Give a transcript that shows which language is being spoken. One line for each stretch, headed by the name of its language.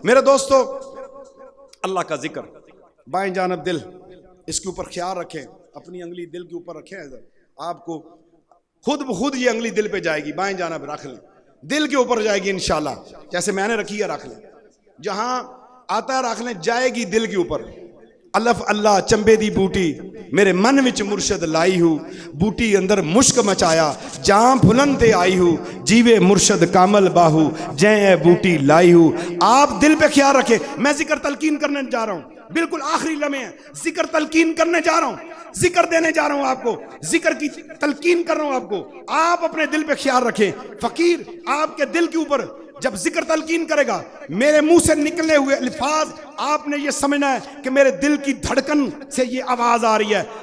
Urdu: میرے دوستو, اللہ کا ذکر, بائیں جانب دل, اس کے اوپر خیال رکھیں, اپنی انگلی دل کے اوپر رکھیں. آپ کو خود بخود یہ انگلی دل پہ جائے گی, بائیں جانب رکھ لیں, دل کے اوپر جائے گی انشاءاللہ, جیسے میں نے رکھی ہے رکھ لیں, جہاں آتا ہے رکھ لیں, جائے گی دل کے اوپر.
Punjabi: الف اللہ چمبے دی بوٹی میرے من وچ مرشد لائی ہوں, بوٹی اندر مشک مچایا جاں پھلن تے آئی ہوں, جیوے مرشد کامل باہو جے بوٹی لائی ہوں.
Urdu: آپ دل پہ خیال رکھیں. میں ذکر تلقین کرنے جا رہا ہوں, بالکل آخری لمحے ہیں, ذکر تلقین کرنے جا رہا ہوں, ذکر دینے جا رہا ہوں آپ کو, ذکر کی تلقین کر رہا ہوں آپ کو. آپ اپنے دل پہ خیال رکھیں. فقیر آپ کے دل کے اوپر جب ذکر تلقین کرے گا, میرے منہ سے نکلے ہوئے الفاظ آپ نے یہ سمجھنا ہے کہ میرے دل کی دھڑکن سے یہ آواز آ رہی ہے.